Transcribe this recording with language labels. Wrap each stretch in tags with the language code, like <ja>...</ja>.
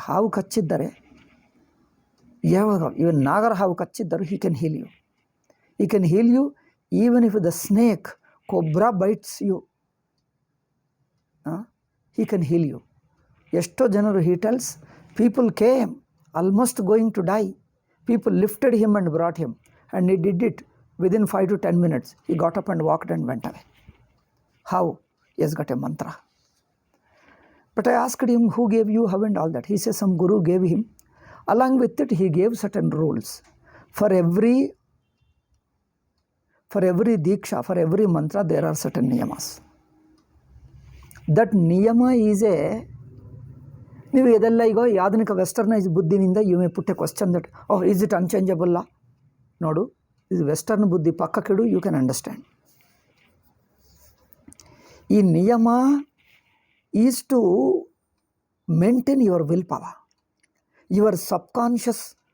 <kn>ಹಾವು ಕಚ್ಚಿದ್ದರೆ, ಯಾವಾಗ ಇವನ್ ನಾಗರ ಹಾವು ಕಚ್ಚಿದ್ದರು,</kn> <en>He can heal you. He can heal you even if the snake cobra bites you, he can heal you.</en> <kn>ಎಷ್ಟೋ ಜನರು,</kn> <en>He tells, people came almost going to die. People lifted him and brought him, and he did it within 5 to 10 minutes. He got up and walked and went away. How? He has got a mantra. But I asked him, who gave you, how and all that? He says some guru gave him. Along with it, he gave certain rules. For every diksha, for every mantra, there are certain niyamas. That niyama is a,</en> <kn>ನೀವು ಇದೆಲ್ಲ ಈಗ ಆಧುನಿಕ westernise ಬುದ್ಧಿನಿಂದ</kn> <en>You may put a question that, oh is it unchangeable?</en> <kn>ನೋಡು, ಇದು western ಬುದ್ಧಿ ಪಕ್ಕಕ್ಕಿಡು,</kn> <en>You can understand.</en> <kn>ಈ ನಿಯಮ</kn> <en>Is to maintain your will power, your subconscious.</en>